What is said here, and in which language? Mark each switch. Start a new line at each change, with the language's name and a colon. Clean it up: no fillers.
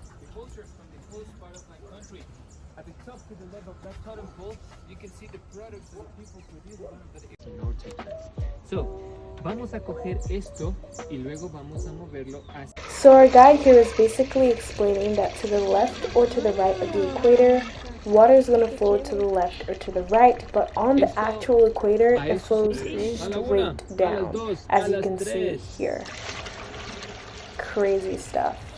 English: The culture from the coast part of my country. At the top to the left of that totem pole, you can see the products that the people produce in our textiles.
Spanish: So, vamos a coger esto y luego vamos a moverlo hacia.
English: So our guide here is basically explaining that to the left or to the right of the equator, water is going to flow to the left or to the right, but on the actual equator, it flows straight down, as you can see here. Crazy stuff.